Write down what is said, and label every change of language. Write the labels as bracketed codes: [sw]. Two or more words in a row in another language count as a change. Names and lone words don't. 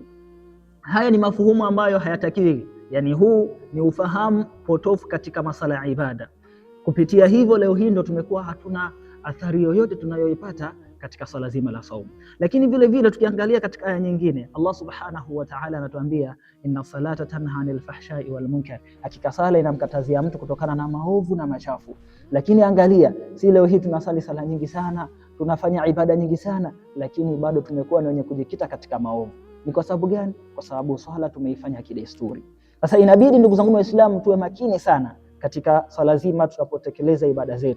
[sw] Haya ni mafuhumu ambayo hayatakiwi, yani huu ni ufahamu potofu katika masala ya ibada. Kupitia hivyo leo hii ndo tumekuwa hatuna athari yoyote tunayoipata katika swala zima la saumu. Lakini vile vile tukiangalia katika aya nyingine, Allah [ar] سبحانه وتعالى [sw] anatuambia [ar] إن الصلاة تنهى عن الفحشاء والمنكر, [sw] hakika sala inamkatazia mtu kutokana na maovu na machafu. Lakini angalia, si leo hii tunasali sala nyingi sana, tunafanya ibada nyingi sana, lakini bado tumekuwa ni wenye kujikita katika maovu. Ni kwa sababu gani? Kwa sababu swala tumeifanya kidesturi. Sasa inabidi ndugu zangu Waislamu tuwe makini sana katika swala zima tunapotekeleza ibada zetu.